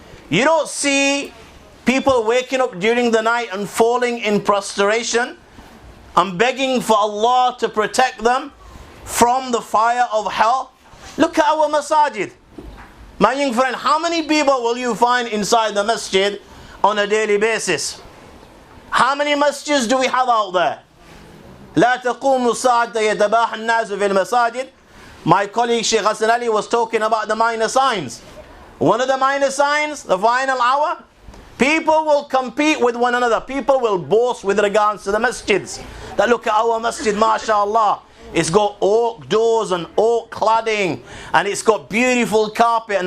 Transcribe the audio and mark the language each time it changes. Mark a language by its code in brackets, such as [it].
[en] You don't see people waking up during the night and falling in prostration and begging for Allah to protect them from the fire of hell. Look at our masajid. My young friend, how many people will you find inside the masjid on a daily basis? How many masjids do we have out there? [ar] لا تقوم الساعة يتباحى الناس في المساجد. [en] My colleague Shaykh Ahmed Ali was talking about the minor signs. One of the minor signs, the final hour, people will compete with one another. People will boast with regards to the masjids. That look at our masjid, mashallah. It's got oak doors and oak cladding, and it's got beautiful carpet.